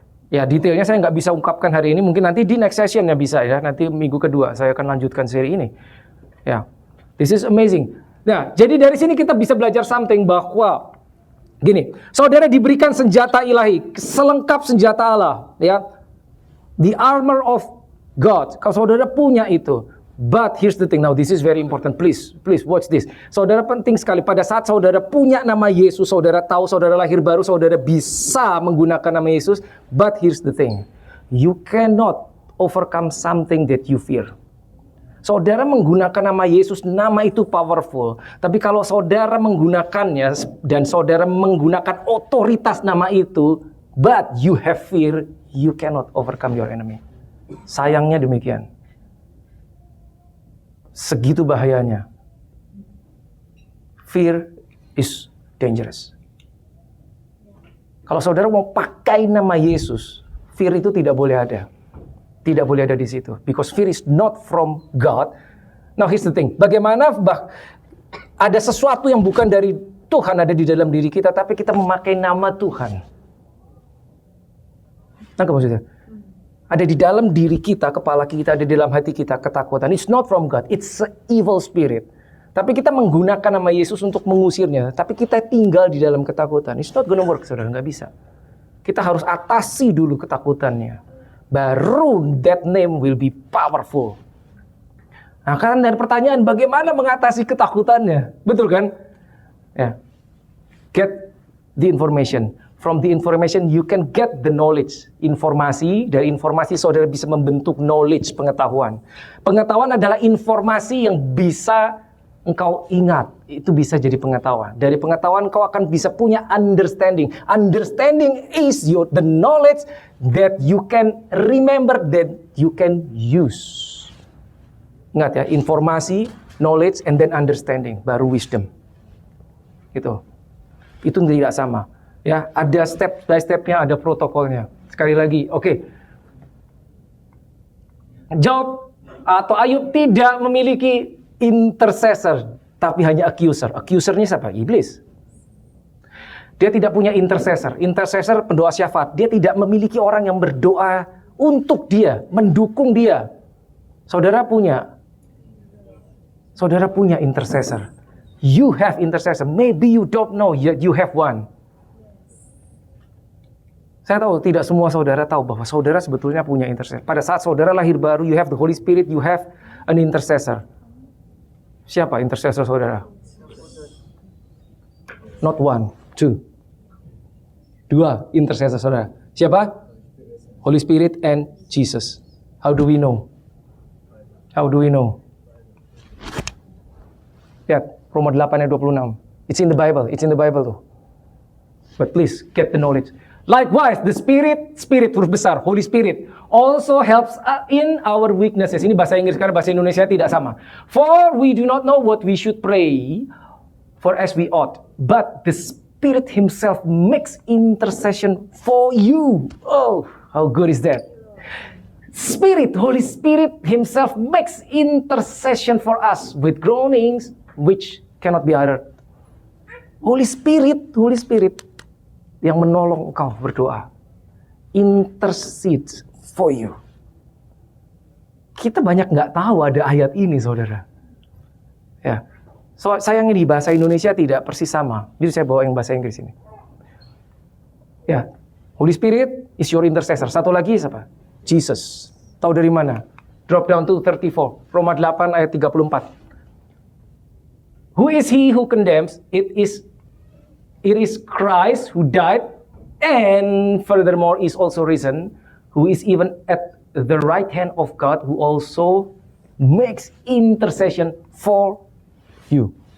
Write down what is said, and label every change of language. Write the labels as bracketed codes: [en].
[id] Ya detailnya saya nggak bisa ungkapkan hari ini. Mungkin nanti di [en] next session [id] ya bisa ya. Nanti minggu kedua saya akan lanjutkan seri ini. Ya, [en] this is amazing. [id] Nah, jadi dari sini kita bisa belajar something bahwa gini, saudara diberikan senjata ilahi, selengkap senjata Allah, ya. [en] The armor of God. [id] Kalau saudara punya itu. [en] But here's the thing, now this is very important, please watch this. [id] Saudara penting sekali, pada saat saudara punya nama Yesus, saudara tahu saudara lahir baru, saudara bisa menggunakan nama Yesus. [en] But here's the thing, you cannot overcome something that you fear. [id] Saudara menggunakan nama Yesus, nama itu powerful. Tapi kalau saudara menggunakannya dan saudara menggunakan otoritas nama itu, [en] but you have fear, you cannot overcome your enemy. [id] Sayangnya demikian. Segitu bahayanya. [en] Fear is dangerous. [id] Kalau saudara mau pakai nama Yesus, fear itu tidak boleh ada. Tidak boleh ada di situ. [en] Because fear is not from God. Now here's the thing. [id] Bagaimana ada sesuatu yang bukan dari Tuhan ada di dalam diri kita, tapi kita memakai nama Tuhan. Nangkep maksudnya? Ada di dalam diri kita, kepala kita, ada di dalam hati kita ketakutan. [en] It's not from God, it's an evil spirit. [id] Tapi kita menggunakan nama Yesus untuk mengusirnya. Tapi kita tinggal di dalam ketakutan. [en] It's not gonna work, [id] saudara, nggak bisa. Kita harus atasi dulu ketakutannya. [en] Baru that name will be powerful. [id] Nah, kan dari pertanyaan, bagaimana mengatasi ketakutannya? Betul kan? Ya. [en] Get the information. From the information you can get the knowledge. [id] Informasi, dari informasi saudara bisa membentuk knowledge, pengetahuan. Pengetahuan adalah informasi yang bisa engkau ingat. Itu bisa jadi pengetahuan. Dari pengetahuan engkau akan bisa punya understanding. [en] Understanding is the knowledge that you can remember, that you can use. [id] Ingat ya, informasi, knowledge, [en] and then [id] understanding. Baru wisdom. Gitu. Itu tidak sama. Ya, ada step by stepnya, ada protokolnya. Sekali lagi, oke. Job atau Ayub tidak memiliki intercessor, tapi hanya accuser. Accusernya siapa? Iblis. Dia tidak punya intercessor. Intercessor pendoa syafaat. Dia tidak memiliki orang yang berdoa untuk dia, mendukung dia. Saudara punya intercessor. [en] You have intercessor. Maybe you don't know yet you have one. [id] Saya tahu tidak semua saudara tahu bahwa saudara sebetulnya punya intercessor. Pada saat saudara lahir baru, [en] you have the Holy Spirit, you have an intercessor. [id] Siapa intercessor saudara? [en] Not one, two. [id] Dua intercessor saudara. Siapa? [en] Holy Spirit and Jesus. How do we know? How do we know? [id] Lihat, Roma 8 ayat 26. [en] It's in the Bible [id] tuh. [en] But please, get the knowledge. Likewise, the Spirit huruf besar, Holy Spirit, also helps in our weaknesses. [id] Ini bahasa Inggris, karena bahasa Indonesia tidak sama. [en] For we do not know what we should pray for as we ought, but the Spirit Himself makes intercession for you. Oh, how good is that? Holy Spirit Himself makes intercession for us with groanings which cannot be uttered. [id] Holy Spirit yang menolong engkau berdoa. [en] Intercedes for you. [id] Kita banyak nggak tahu ada ayat ini, saudara. Ya, sayangnya di bahasa Indonesia tidak persis sama. Jadi saya bawa yang bahasa Inggris ini. [en] Ya, Holy Spirit is your intercessor. [id] Satu lagi siapa? Jesus. Tahu dari mana? [en] Drop down to 34. Roma 8 ayat 34. Who is he who condemns? It is Christ who died and furthermore is also risen, who is even at the right hand of God, who also makes intercession for you.